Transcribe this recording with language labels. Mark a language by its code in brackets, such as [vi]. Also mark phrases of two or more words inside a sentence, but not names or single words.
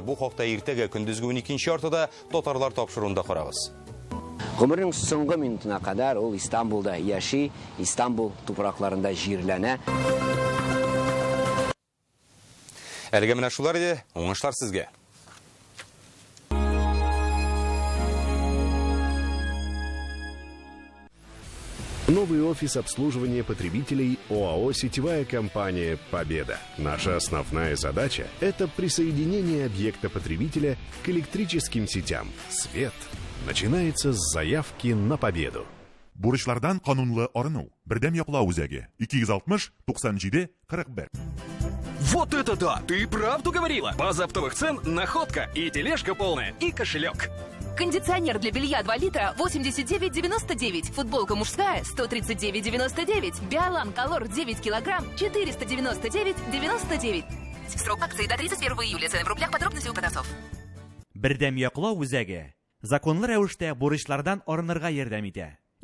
[tt] Бу хакта иртәгә көндезге 12 артыда татарлар тапшыруында карагыз. Гомернең соңгы минутына кадәр ул Истанбулда яши, Истанбул тупракларында җирләнә. Әлегә менә шулар иде, уңышлар сезгә. [ru] Новый офис обслуживания потребителей ОАО «Сетевая компания Победа». Наша основная задача – это присоединение объекта потребителя к электрическим сетям. Свет начинается с заявки на победу. [tt] Бурычлардан канунлы арыну. Бердәм яклау үзәге. 260-97-41. [ru] Вот это да! Ты правду говорила! База оптовых цен, находка и тележка полная, и кошелек. Кондиционер для белья 2 литра 89,99. Футболка мужская 139,99. Биолан Колор 9 килограмм 499,99. Срок акции до 31 июля. Цены в рублях. Подробности у продавцов. [tt] Бердәм яклау үзәге. Законлы рәвештә бурычлардан арынырга ярдәм итә.